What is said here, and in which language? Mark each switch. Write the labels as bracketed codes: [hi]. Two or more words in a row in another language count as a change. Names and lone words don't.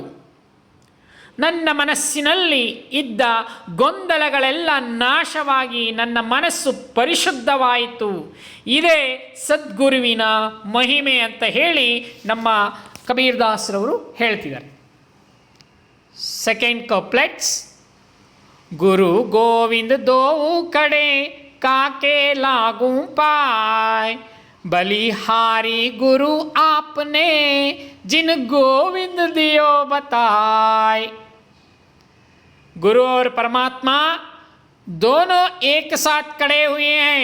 [kn] ನನ್ನ ಮನಸ್ಸಿನಲ್ಲಿ ಇದ್ದ ಗೊಂದಲಗಳೆಲ್ಲ ನಾಶವಾಗಿ ನನ್ನ ಮನಸ್ಸು ಪರಿಶುದ್ಧವಾಯಿತು. ಇದೇ ಸದ್ಗುರುವಿನ ಮಹಿಮೆ ಅಂತ ಹೇಳಿ ನಮ್ಮ ಕಬೀರದಾಸರವರು ಹೇಳ್ತಿದ್ದಾರೆ. [en] second couplets, [hi] गुरु गोविंद दोवु खड़े काके लागू पाए, बलिहारी गुरु आपने जिन गोविंद दियो बताए। गुरु और परमात्मा दोनों एक साथ खड़े हुए हैं।